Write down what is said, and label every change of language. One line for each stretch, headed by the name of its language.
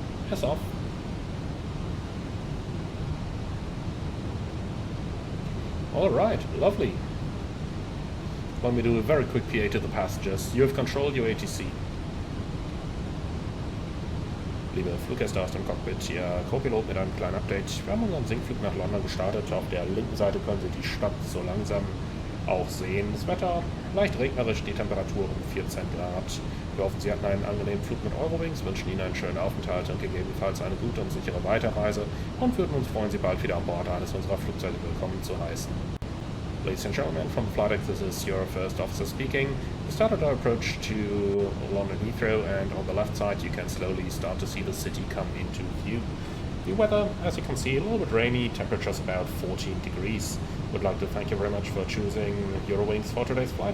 English: Yes, off. Alright, lovely. Let me do a very quick PA to the passengers. You have control your ATC.
German: Liebe Fluggäste aus dem Cockpit, hier Co-Pilot mit einem kleinen Update. Wir haben unseren Sinkflug nach London gestartet. Auf der linken Seite können Sie die Stadt so langsam auch sehen. Das Wetter leicht regnerisch, die Temperatur um 14 Grad. Wir hoffen, Sie hatten einen angenehmen Flug mit Eurowings, wünschen Ihnen einen schönen Aufenthalt und gegebenenfalls eine gute und sichere Weiterreise und würden uns freuen, Sie bald wieder an Bord eines unserer Flugzeuge willkommen zu heißen.
English: Ladies and gentlemen, from the flight deck, this is your first officer speaking. We started our approach to London Heathrow, and on the left side you can slowly start to see the city come into view. The weather, as you can see, a little bit rainy, temperatures about 14 degrees. Would like to thank you very much for choosing Eurowings for today's flight.